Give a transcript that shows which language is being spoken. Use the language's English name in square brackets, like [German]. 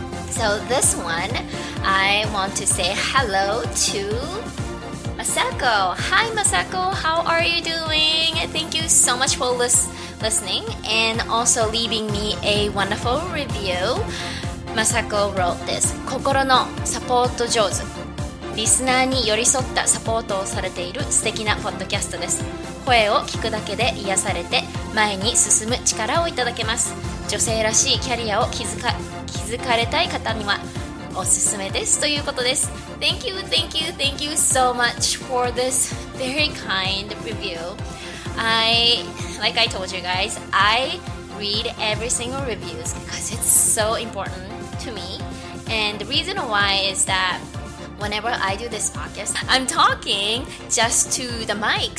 [English] So this one, I want to say hello to Masako. Hi Masako, how are you doing? Thank you so much for listening and also leaving me a wonderful review. Masako wrote this. [Japanese] 心のサポート上手。リスナーに寄り添ったサポートをされている素敵なポッドキャストです。声を聞くだけで癒されて前に進む力をいただけます。女性らしいキャリアを築かれたい方にはおすすめですということです。 [English] Thank you so much for this very kind review. Like I told you guys, I read every single reviews because it's so important to me. And the reason why is that whenever I do this podcast, I'm talking just to the mic.